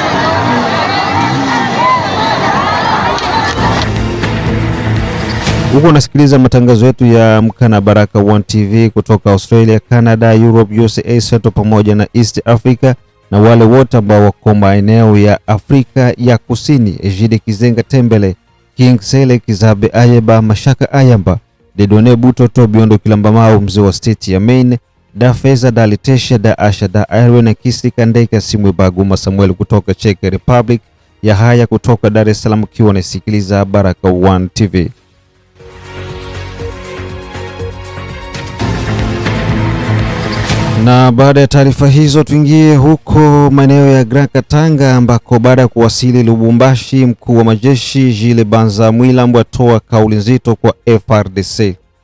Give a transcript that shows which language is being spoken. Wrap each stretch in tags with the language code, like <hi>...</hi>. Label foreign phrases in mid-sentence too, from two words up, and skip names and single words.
<sw>Huko unasikiliza matangazo yetu ya Amka na Baraka One TV kutoka Australia, Canada, Europe, USA, Central pamoja na East Africa, na wale wote ambao wako maeneo ya Afrika ya Kusini: Ejide Kizenga Tembele, King Sele Kizabe Ayeba, Mashaka Ayamba, Dedone Butoto, Biondo Kilambamau, mzee wa state ya Maine, Da Feza, Da Litesha, Da Asha, Da Irene na Kisi Kandeka, Simwe Baguma Samuel kutoka Czech Republic, Yahaya kutoka Dar es Salaam, kiwa unasikiliza Baraka One TV. Na baada ya taarifa hizo tuingie huko maeneo ya Grand Katanga, ambako baada ya kuwasili Lubumbashi, mkuu wa majeshi Jile Banza Mwilambo atoa kauli nzito kwa FRDC.</sw>